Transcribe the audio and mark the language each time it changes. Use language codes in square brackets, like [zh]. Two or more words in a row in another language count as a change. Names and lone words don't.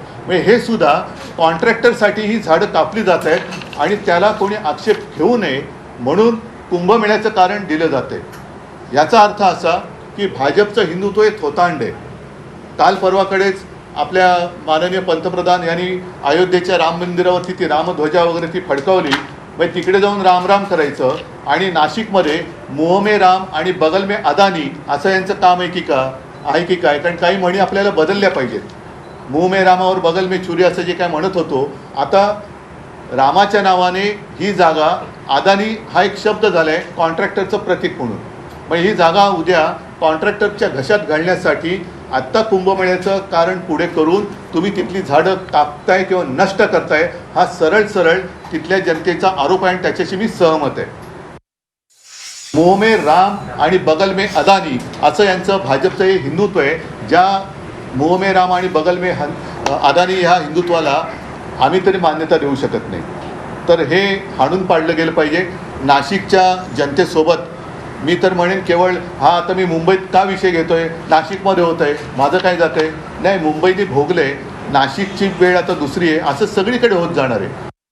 [mr] म्हणजे हे सुद्धा कॉन्ट्रॅक्टरसाठी ही झाडं कापली जात आहेत आणि त्याला कोणी आक्षेप घेऊ नये म्हणून कुंभमेळ्याचं कारण दिलं जाते। याचा अर्थ असा की भाजपचं हिंदुत्व हे थोतांड आहे। काल परवाकडेच आपल्या माननीय पंतप्रधान यांनी अयोध्येच्या राम मंदिरावरती ती रामध्वजा वगैरे ती फडकावली, म्हणजे तिकडे जाऊन राम राम करायचं आणि नाशिकमध्ये [hi] मुंह में राम [mr] आणि [hi] बगल में अदानी [mr] असं यांचं काम आहे की काय? कारण काही म्हणी आपल्याला बदलल्या पाहिजेत। [hi] मुंह में राम और बगल में छुरी [mr] असं जे काय म्हणत होतो, आता रामाच्या नावाने ही जागा अदानी हा एक शब्द झाला आहे कॉन्ट्रॅक्टरचं प्रतीक म्हणून। मग ही जागा उद्या कॉन्ट्रॅक्टरच्या घशात घालण्यासाठी आत्ता कुंभमेळ्याचं कारण पुढे करून तुम्ही तिथली झाडं कापताय किंवा नष्ट करताय, हा सरळ तिथल्या जनतेचा आरोप आहे आणि त्याच्याशी मी सहमत आहे। [hi] मुंह में राम [mr] आणि [hi] बगल में अदानी [mr] असं यांचं भाजपचं हे हिंदुत्व आहे। ज्या [hi] मुंह में राम [mr] आणि [hi] बगल में अदानी [mr] ह्या हिंदुत्वाला आम्ही तरी मान्यता देऊ शकत नाही। तर हे हाणून पाडलं गेलं पाहिजे। नाशिकच्या जनतेसोबत मी तर म्हणेन केवळ हा आता मी मुंबईत का विषय घेतोय, नाशिकमध्ये होत आहे, माझं काय जात आहे? नाही, मुंबईने भोगले, नाशिकची वेळ आता दुसरी आहे, असं सगळीकडे होत जाणार आहे।